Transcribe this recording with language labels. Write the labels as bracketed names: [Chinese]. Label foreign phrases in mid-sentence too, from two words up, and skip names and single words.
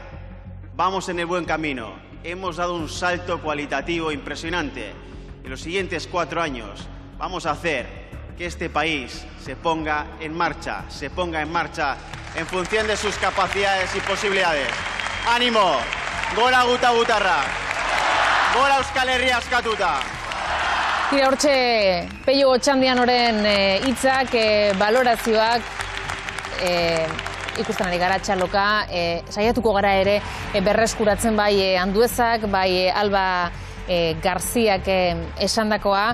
[Spanish] Vamos en el buen camino. Hemos dado un salto cualitativo impresionante. En los siguientes 4 años vamos a hacer que este país se ponga en marcha en función de sus capacidades y posibilidades. ¡Ánimo! [Basque] ¡Gora guta gutarra! Gora Euskal Herria askatuta! Tira hortxe Pello Otxandianoren hitzak, balorazioak, ikusten ari gara txaloka, saiatuko gara ere berreskuratzen bai Anduezak, bai Alba Garziak esandakoa.